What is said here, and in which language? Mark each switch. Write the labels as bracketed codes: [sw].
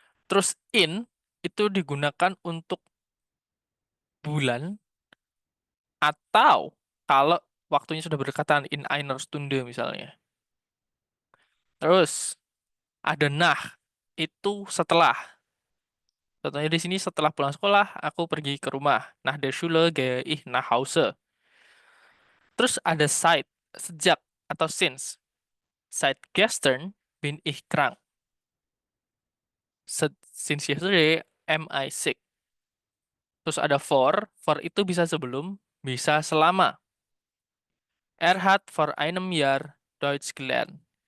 [id] Terus in itu digunakan untuk bulan atau kalau waktunya sudah berdekatan [de] in einer Stunde [id] misalnya. Terus ada nah itu setelah. Contohnya di sini setelah pulang sekolah aku pergi ke rumah. [de] Nach der Schule gehe ich nach Hause. [id] Terus ada seit sejak atau since. [de] Seit gestern bin ich krank. [en] Since yesterday am I sick. [id] Terus ada for itu bisa sebelum, bisa selama. [de] Er hat vor einem Jahr Deutsch gelernt.